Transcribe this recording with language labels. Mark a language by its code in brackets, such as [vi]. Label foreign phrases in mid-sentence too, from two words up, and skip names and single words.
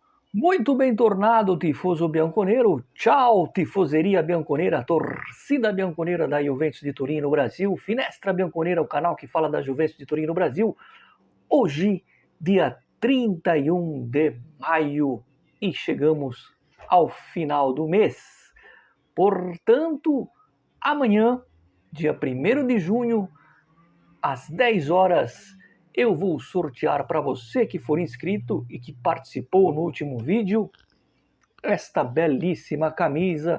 [pt] Muito bem tornado, [it] tifoso bianconero. [pt] Tchau, [it] tifoseria bianconera, [pt] torcida bianconera da Juventus de Turim no Brasil. Finestra Bianconera, o canal que fala da Juventus de Turim no Brasil. Hoje, dia 31 de maio, e chegamos ao final do mês. Portanto, amanhã, dia 1º de junho, às 10 horas, eu vou sortear para você que for inscrito e que participou no último vídeo esta belíssima camisa.